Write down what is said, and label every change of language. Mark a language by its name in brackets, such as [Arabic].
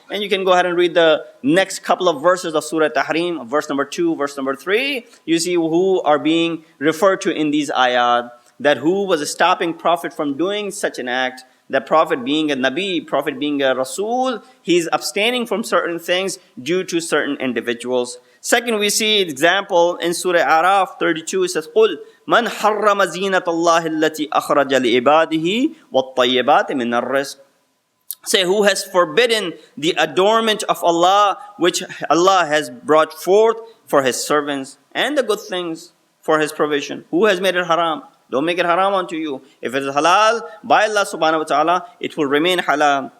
[English] And you can go ahead and read the next couple of verses of Surah Tahrim, verse number 2, verse number 3. You see who are being referred to in these ayat. That who was stopping Prophet from doing such an act. That Prophet being a Nabi, Prophet being a Rasul, he's abstaining from certain things due to certain individuals. Second, we see example in Surah Araf 32. It says, [Arabic] قُلْ مَنْ حَرَّمَ زِينَةَ اللَّهِ الَّتِي أَخْرَجَ لِعِبَادِهِ وَالطَّيِّبَاتِ مِنَ الرِّزْقِ. [English] Say, who has forbidden the adornment of Allah, which Allah has brought forth for His servants, and the good things for His provision? Who has made it haram? Don't make it haram unto you. If it is halal by Allah subhanahu wa ta'ala, it will remain halal.